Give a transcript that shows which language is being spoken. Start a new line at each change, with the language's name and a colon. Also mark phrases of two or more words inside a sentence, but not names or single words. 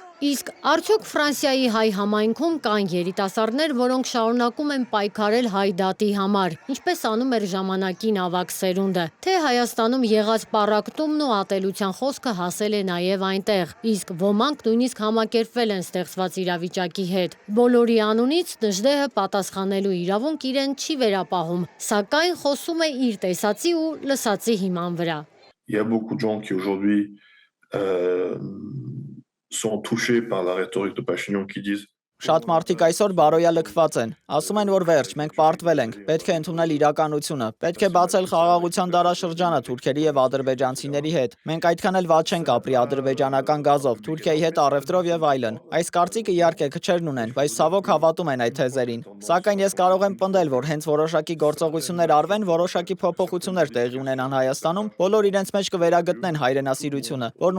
Armenian: Իսկ արդյոք Ֆրանսիայի հայ համայնքում կան երիտասարդներ, որոնք շարունակում են պայքարել հայ դատի համար, ինչպես անում էր ժամանակին ավագ սերունդը, թե Հայաստանում եղած պառակտումն ու ատելության խոսքը հասել է նաև այնտեղ, իսկ ոմանք նույնիսկ համակերպվել են ստեղծված իրավիճակի հետ։ Բոլորի անունից Նժդեհը պատասխանելու իրավունք իրեն չի վերապահում, սակայն խոսում է իր տեսածի ու լսածի հիման վրա։
French: Il y a beaucoup de gens qui aujourd'hui sont touchés par la rhétorique de Pachignan qui disent
Armenian: Շատ մարդիկ այսօր բարոյալքված են։ Ասում են, որ վերջ, մենք պարտվել ենք, պետք է ընդունել իրականությունը, պետք է բացել խաղաղության դարաշրջանը թուրքերի եւ ադրբեջանցիների հետ։ Մենք այդքան էլ վատ չենք ապրի ադրբեջանական գազով, Թուրքիայի հետ առևտրով եւ այլն։ Այս կարծիքը իհարկե քչերն ունեն, բայց ցավոք հավատում են այդ թեզերին։ Սակայն ես կարող եմ պնդել, որ հենց որոշակի գործողություններ արվեն, որոշակի փոփոխություններ տեղի ունենան Հայաստանում, բոլոր իրենց մեջ կվերագտնեն հայրենասիրությունը, որն